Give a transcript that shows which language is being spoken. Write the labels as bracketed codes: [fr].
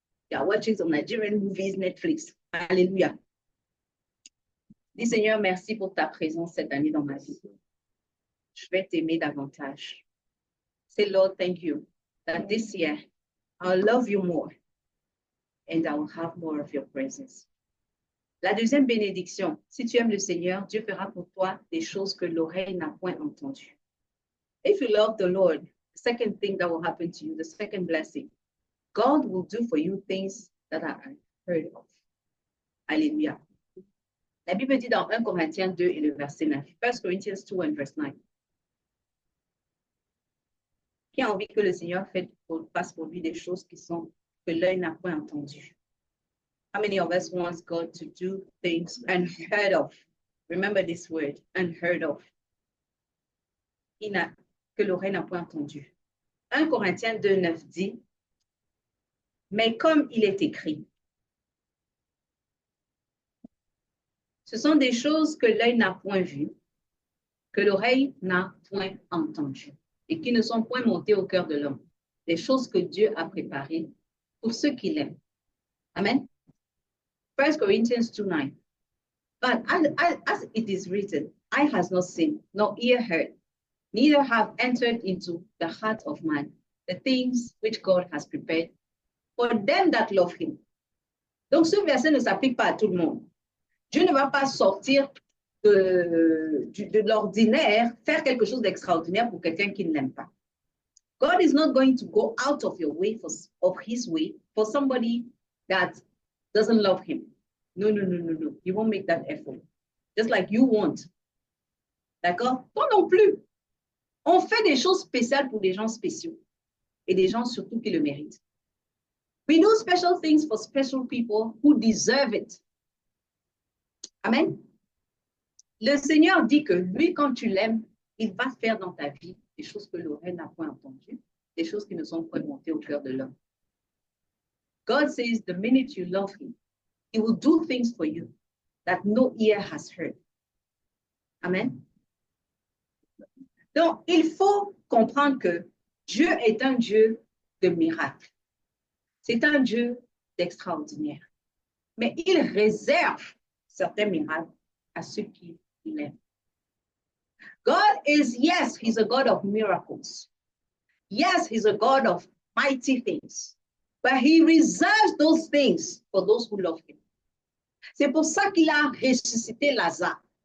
[en] You are watching some Nigerian movies, Netflix. [fr] Alléluia. Dis Seigneur, merci pour ta présence cette année dans ma vie. Je vais t'aimer davantage. [en] Say, Lord, thank you that this year I'll love you more and I will have more of your presence. [fr] La deuxième bénédiction, si tu aimes le Seigneur, Dieu fera pour toi des choses que l'oreille n'a point entendues. [en] If you love the Lord, the second thing that will happen to you, the second blessing, God will do for you things that are unheard of. [fr] Alléluia. La Bible dit dans 1 Corinthiens 2 et le verset 9, [en] 1 Corinthians 2 and verse 9. [fr] Qui a envie que le Seigneur fasse pour lui des choses que l'œil n'a point entendues? [en] How many of us wants God to do things unheard of? Remember this word, unheard of. [fr] Que l'oreille n'a point entendu. 1 Corinthiens 2:9 dit, mais comme il est écrit, ce sont des choses que l'œil n'a point vues, que l'oreille n'a point entendues, et qui ne sont point montées au cœur de l'homme. Des choses que Dieu a préparées pour ceux qui l'aiment. [en] Amen. 1 Corinthians 2:9. But as it is written, eye has not seen, nor ear heard, neither have entered into the heart of man the things which God has prepared for them that love him. [fr] Donc, ce verset ne s'applique pas à tout le monde. Dieu ne va pas sortir de l'ordinaire, faire quelque chose d'extraordinaire pour quelqu'un qui ne l'aime pas. [en] God is not going to go out of your way, of his way, for somebody that doesn't love him. No. He won't make that effort. Just like you won't. [fr] D'accord? Toi non plus. On fait des choses spéciales pour des gens spéciaux. Et des gens surtout qui le méritent. [en] We do special things for special people who deserve it. Amen. [fr] Le Seigneur dit que lui, quand tu l'aimes, il va faire dans ta vie des choses que l'oreille n'a point entendues, des choses qui ne sont point montées au cœur de l'homme. [en] God says the minute you love him, he will do things for you that no ear has heard. Amen. [fr] Donc, il faut comprendre que Dieu est un Dieu de miracles. C'est un Dieu d'extraordinaire. Mais il réserve certains miracles à ceux qui l'aiment. [en] God is, yes, he's a God of miracles. Yes, he's a God of mighty things. But he reserves those things for those who love him. [fr] C'est pour ça qu'il a ressuscité Lazare.